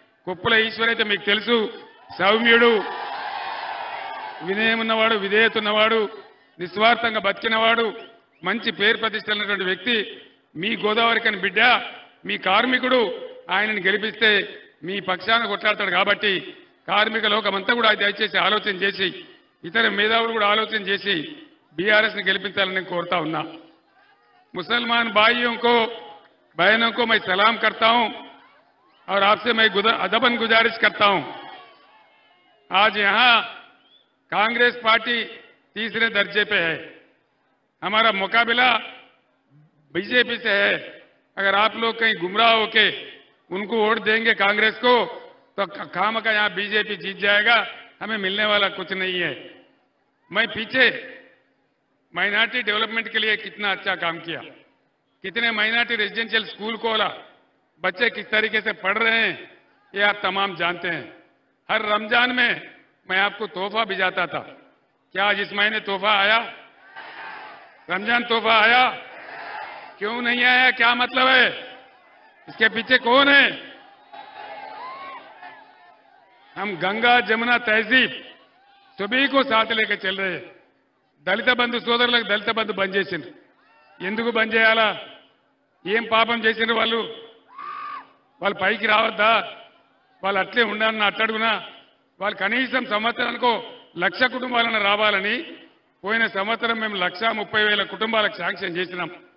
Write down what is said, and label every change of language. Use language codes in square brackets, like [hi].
[te] కొప్పుల ఈశ్వర్ అయితే మీకు తెలుసు, సౌమ్యుడు, వినయం ఉన్నవాడు, విధేయత ఉన్నవాడు, నిస్వార్థంగా బతికినవాడు, మంచి పేరు ప్రతిష్టలున్నటువంటి వ్యక్తి. మీ గోదావరికని బిడ్డ, మీ కార్మికుడు. ఆయనను గెలిపిస్తే మీ పక్షాన కొట్లాడతాడు. కాబట్టి కార్మిక లోకమంతా కూడా దయచేసి ఆలోచన చేసి, ఇతర మేధావులు కూడా ఆలోచన చేసి బీఆర్ఎస్ని గెలిపించాలని నేను కోరుతా ఉన్నా. [hi] मुसलमान भाइयों को, बहनों को मैं सलाम करता हूं और आपसे मैं अदबन गुजारिश करता हूं। आज यहां कांग्रेस पार्टी तीसरे दर्जे पे है, हमारा मुकाबला बीजेपी से है। अगर आप लोग कहीं गुमराह होके उनको वोट देंगे कांग्रेस को, तो खामखा यहां बीजेपी जीत जाएगा, हमें मिलने वाला कुछ नहीं है। मैं पीछे माइनॉरिटी डेवलपमेंट के लिए कितना अच्छा काम किया, कितने माइनॉरिटी रेजिडेंशियल स्कूल खोला, बच्चे किस तरीके से पढ़ रहे हैं ये आप तमाम जानते हैं। हर रमजान में मैं आपको तोहफा भिजाता था। क्या आज इस महीने तोहफा आया? रमजान तोहफा आया? क्यों नहीं आया? क्या मतलब है? इसके पीछे कौन है? हम गंगा जमुना तहजीब सभी को साथ लेकर चल रहे हैं। [te] దళిత బంధు సోదరులకు దళిత బంధు బంద్ చేసిండ్రు. ఎందుకు బంద్ చేయాలా? ఏం పాపం చేసినారు వాళ్ళు? వాళ్ళు పైకి రావద్దా? వాళ్ళు అట్లే ఉండాలన్న అట్టడుగునా? వాళ్ళు కనీసం సంవత్సరానికో 1,00,000 కుటుంబాలను రావాలని పోయిన సంవత్సరం మేము 1,30,000 కుటుంబాలకు శాంక్షన్ చేసినాం.